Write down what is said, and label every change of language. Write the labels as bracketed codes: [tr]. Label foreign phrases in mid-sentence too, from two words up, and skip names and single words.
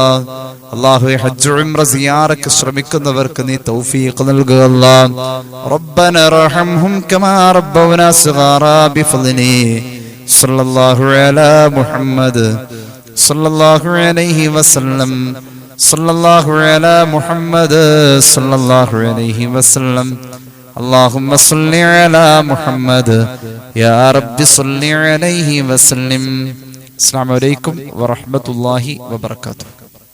[ml] അല്ലാഹുവേ ഹജ്ജ് ഉംറ സിയാറക്ക് ശ്രമിക്കുന്നവർക്ക് നീ തൗഫീഖ് നൽകുക അല്ലാ. [ar] ربنا ارحمهم كما ربونا صغارا بفضلك. صلى الله على محمد صلى الله عليه وسلم. صلى الله على محمد صلى الله عليه وسلم. اللهم صل على محمد يا رب صل عليه وسلم. السلام عليكم ورحمة الله وبركاته.